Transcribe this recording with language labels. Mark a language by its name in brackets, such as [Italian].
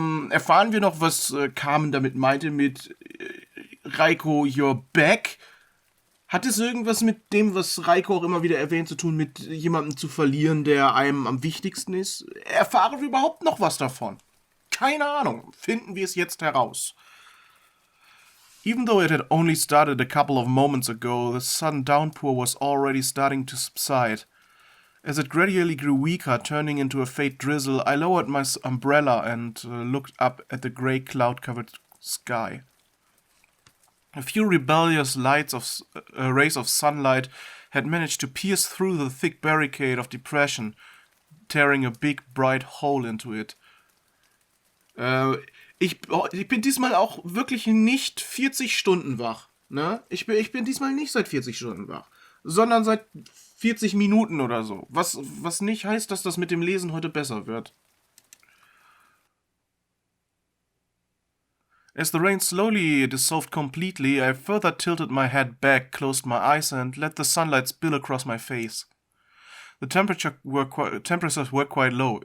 [German] Erfahren wir noch, was Kamen damit meinte mit Raiko, [English] you're back? [German] Hat es irgendwas mit dem, was Raiko auch immer wieder erwähnt, zu tun, mit jemandem zu verlieren, der einem am wichtigsten ist? Erfahren wir überhaupt noch was davon? Keine Ahnung. Finden wir es jetzt heraus. [English] Even though it had only started a couple of moments ago, the sudden downpour was already starting to subside. As it gradually grew weaker, turning into a faint drizzle, I lowered my umbrella and looked up at the grey cloud-covered sky. A few rebellious rays of sunlight had managed to pierce through the thick barricade of depression, tearing a big, bright hole into it. [German] Ich bin diesmal auch wirklich nicht 40 Stunden wach. Ne? Ich bin diesmal nicht seit 40 Stunden wach, sondern seit 40 Minuten oder so. Was nicht heißt, dass das mit dem Lesen heute besser wird. [English] As the rain slowly dissolved completely, I further tilted my head back, closed my eyes and let the sunlight spill across my face. The temperatures were quite low.